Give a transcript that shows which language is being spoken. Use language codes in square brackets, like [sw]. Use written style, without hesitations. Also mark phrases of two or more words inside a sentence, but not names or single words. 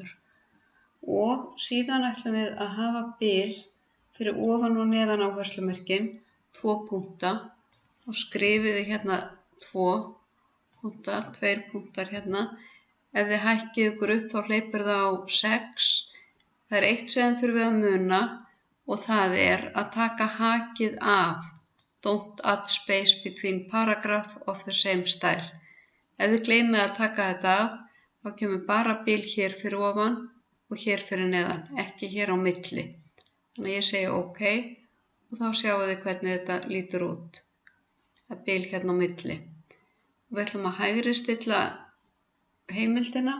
[is] Og síðan ætlum við að hafa bil fyrir ofan og neðan áherslumerkin, 2 punkta og skrifiði hérna 2 punkta, 2 punktar hérna. Ef þið hækkið ykkur upp þá hleypur það á 6. Það er eitt sem þurfið að muna og það er að taka hakið af. [en] Don't add space between paragraph of the same style. [is] Ef þið gleymið að taka þetta af, þá kemur bara bil hér fyrir ofan og hér fyrir neðan, ekki hér á milli. Þannig að ég segi OK og þá sjáum við hvernig þetta lítur út. Það er bil hérna á milli. Við ætlum að hægri stilla heimildina.